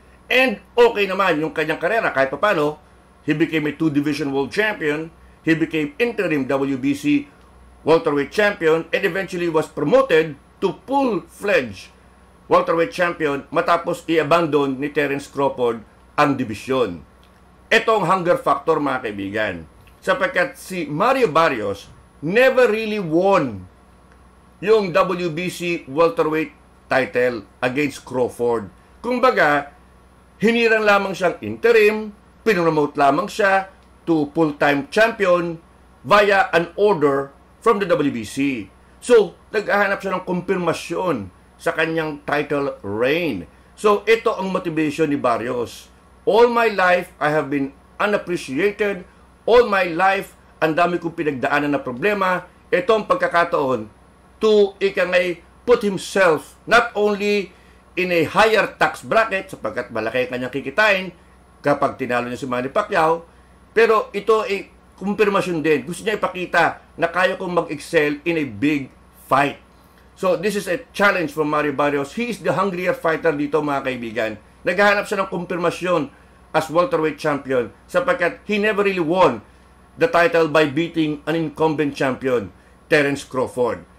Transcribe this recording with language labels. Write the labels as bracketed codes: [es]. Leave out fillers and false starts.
[tl] And okay naman yung kanyang karera. Kahit paano, [en] he became a 2-division world champion. He became interim WBC welterweight champion and eventually was promoted to full-fledged welterweight champion [tl] matapos i-abandon ni [en] Terence Crawford ang dibisyon. [tl] Ito ang hunger factor, mga kaibigan. Sapagkat si [en] Mario Barrios never really won yung WBC welterweight title against Crawford. [tl] Kumbaga, hinirang lamang siyang interim, pinromote lamang siya [en] to full-time champion via an order from the WBC. [tl] So, naghahanap siya ng kumpirmasyon sa kanyang title reign. So, ito ang motivation ni Barrios. [en] All my life, I have been unappreciated. All my life, [tl] ang dami kong pinagdaanan na problema. Ito ang pagkakataon [en] to put himself not only in a higher tax bracket, [tl] sapagkat malaki ang kanyang kikitain kapag tinalo niya si Manny Pacquiao, pero ito ay kumpirmasyon din. Gusto niya ipakita na kaya kong mag-excel [en] in a big fight. So, this is a challenge from Mario Barrios. He is the hungrier fighter [tl] dito, mga kaibigan. Naghahanap siya ng kumpirmasyon [en] as welterweight champion [tl] sapagkat [en] he never really won the title by beating an incumbent champion, Terence Crawford.